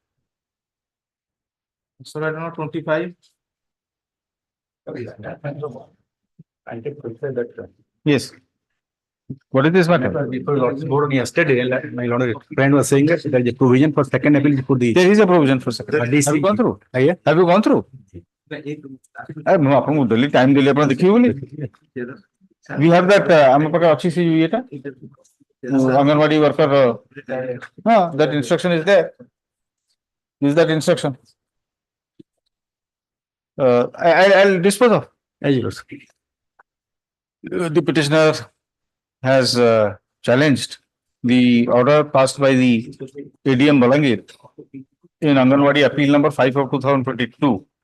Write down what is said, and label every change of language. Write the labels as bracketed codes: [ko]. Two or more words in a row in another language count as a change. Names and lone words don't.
[en] So I don't know, 25. Yes. What is this matter? Before Lord's board yesterday, my lord, friend was saying that there is a provision for second appeal before the. There is a provision for second. Have you gone through? Yeah. Have you gone through? [or] ମୁଁ ଆପଣଙ୍କୁ ଦେଲି ଟାଇମ ଦେଲି ଆପଣ ଦେଖିବେ ବୋଲି [en] we have that [or] ଆମ ପାଖରେ ଅଛି ସେ ଇଏଟା ଅଙ୍ଗନବାଡି worker ହଁ [en] that instruction is there. Is that instruction? I'll dispose of. The petitioner has challenged the order passed by the ADM Balangir in Anganwadi Appeal number 5 of 2022.